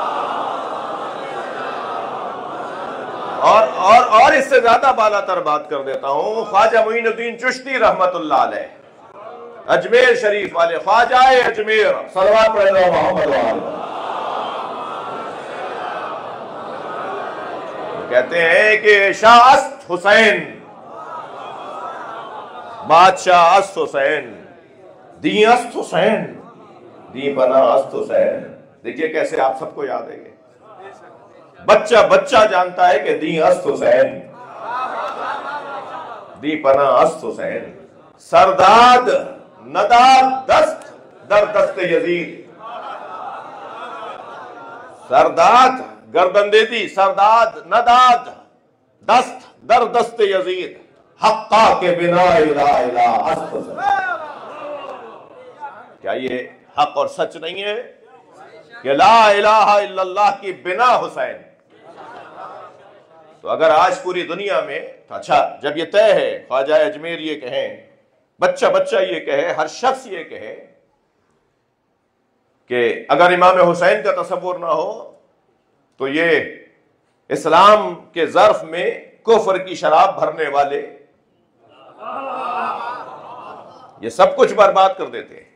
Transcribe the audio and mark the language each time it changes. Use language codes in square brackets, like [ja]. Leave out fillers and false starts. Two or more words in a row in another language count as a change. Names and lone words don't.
[ur] اور اس سے زیادہ بالا تر بات کر دیتا ہوں، خواجہ معین الدین چشتی رحمت اللہ علیہ، اجمیر شریف والے خواجہ اجمیر، صلوات پڑھے محمد و آل محمد، کہتے ہیں کہ [fa] شاہ است حسین، بادشاہ است حسین، دی است حسین، دی پناہ است حسین۔ [ur] دیکھیے کیسے آپ سب کو یاد ہے، بچہ جانتا ہے کہ [fa] دی است حسین، دی پناہ است حسین، سرداد نداد دست در دست یزید، سرداد [ur] گردن دے دی، [fa] سرداد نداد دست در دست یزید، حقا کے بنا الہ الہ است حسین۔ [ur] کیا یہ حق اور سچ نہیں ہے کہ [ar] لا الہ الا اللہ [ur] کی بنا حسین؟ تو اگر آج پوری دنیا میں، اچھا جب یہ طے ہے، خواجہ اجمیر یہ کہیں، بچہ یہ کہے، ہر شخص یہ کہے کہ اگر امام حسین کا تصور نہ ہو تو یہ اسلام کے ظرف میں کفر کی شراب بھرنے والے یہ سب کچھ برباد کر دیتے ہیں۔